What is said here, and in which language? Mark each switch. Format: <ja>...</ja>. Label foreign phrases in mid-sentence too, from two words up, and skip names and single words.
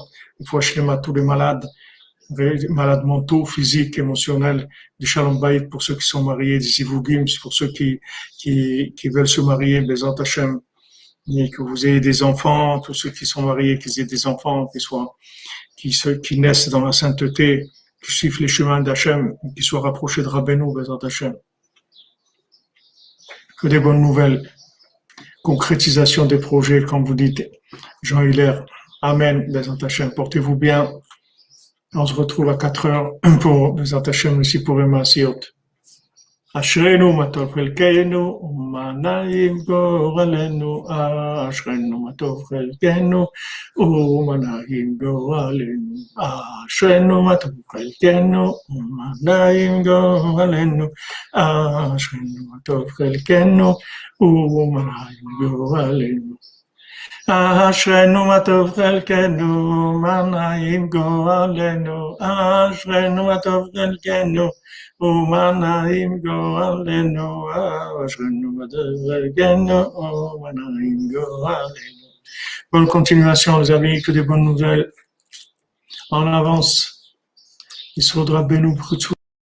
<fr>Il faut acheter à tous les malades mentaux, physiques, émotionnels, du</fr> <he>שלום בית</he> <fr>pour ceux qui sont mariés, des Zivugim pour ceux qui veulent se marier,</fr> <he>בעזרת השם,</he> <fr>et que vous ayez des enfants, tous ceux qui sont mariés, qu'ils aient des enfants, qui naissent dans la sainteté, qui suivent les chemins d'Hachem, qui soient rapprochés de Rabbeinu,</fr> <he>בעזרת השם.</he> <fr>Que des bonnes nouvelles. Concrétisation des projets, comme vous dites, Jean Hilaire. Amen,</fr> <he>בעזרת השם.</he> <fr>Portez-vous bien. On se retrouve à 4 heures pour</fr> <he>בעזרת השם</he> <fr>ici pour Emasiot.</fr> <he>אשרינו מה טוב חלקנו ומה נעים גורלנו, אשרינו מה טוב חלקנו ומה נעים גורלנו, אשרינו מה טוב חלקנו ומה נעים גורלנו, אשרינו מה טוב חלקנו ומה נעים גורלנו, אשרינו מה טוב חלקנו ומה נעים גורלנו, אשרינו מה טוב חלקנו ומה נעים גורלנו, אשרינו מה טוב חלקנו ומה נעים גורלנו.</he> <fr>Bonne continuation les amis, que des bonnes nouvelles. En avance. Il faudra bénou pour tout.</fr>